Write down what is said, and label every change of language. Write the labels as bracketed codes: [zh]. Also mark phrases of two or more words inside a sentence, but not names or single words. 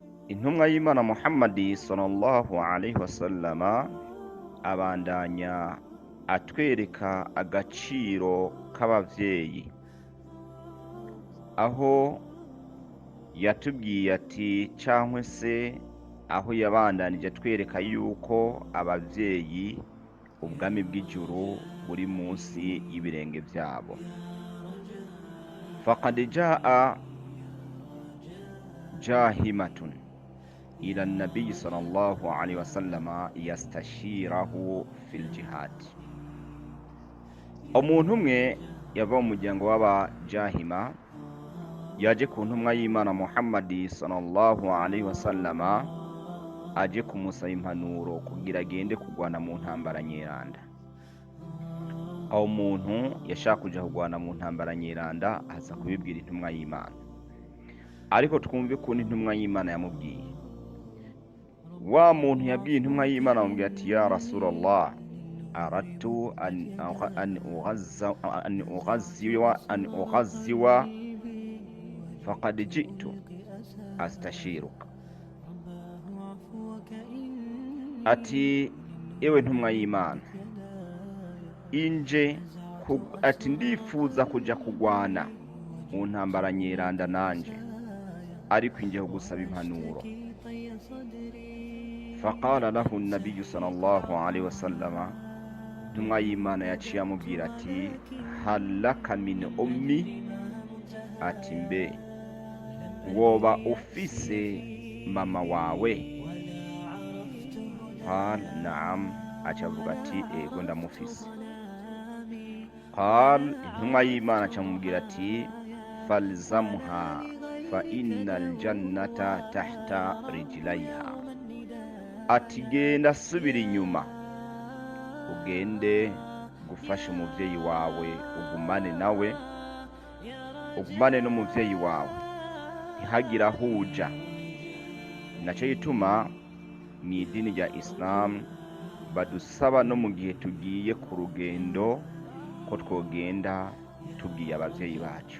[rn] intumwa y'Imana Muhammad [ar] صلى الله عليه وسلم [rn] abandanya atwereka agaciro k'abavyeyi, aho yatubwiye ati cankwe se aho yabandanije atwereka yuko abavyeyi ubwami bw'ijuru buri munsi y'ibirenge vyabo. [ar] فقد جاء جاهمة إلى النبي صلى الله عليه وسلم يستشيره في الجهاد. [rn] Umuntu umwe yava mu muryango w'abajahima yaje ku ntumwa y'Imana Muhammad [ar] صلى الله عليه وسلم [rn] aje kumusaba impanuro kugira agende kugwana mu ntambara nyeranda. Aho umuntu yashaka kuja kugwana mu ntambara nyeranda aza kubibwira intumwa y'Imana, ariko twumve ko intumwa y'Imana yamubwiye. Wa muntu yabwiye intumwa y'Imana amubwira ati [ar] يا رسول الله، أردت أن أغزو فقد جئت أستشيرك. [rn] Ati ewe ntumwa y'Imana, inje ati ndifuza kuja kugwana mu ntambara nyeranda nanje, ariko inje kugusaba impanuro. [ar] فقال له النبي صلى الله عليه وسلم, [rn] ntumwa y'Imana yaciye amubwira ati [ar] هل لك من أمي, [rn] ati mbe woba ufise mama wawe? [ar] قال نعم, [rn] acavuga ati ego ndamufise. Qal, intumwa y'Imana acamubwira ati [ar] فالزمها فإن الجنة تحت رجليها. [rn] Ati genda subira inyuma ugende gufasha umuvyeyi wawe, ugumane n'umuvyeyi wawe, ntihagira huja. Naco gituma mw'idini rya Islam badusaba no mu gihe tugiye ku rugendo ko twogenda tubwiye abavyeyi bacu.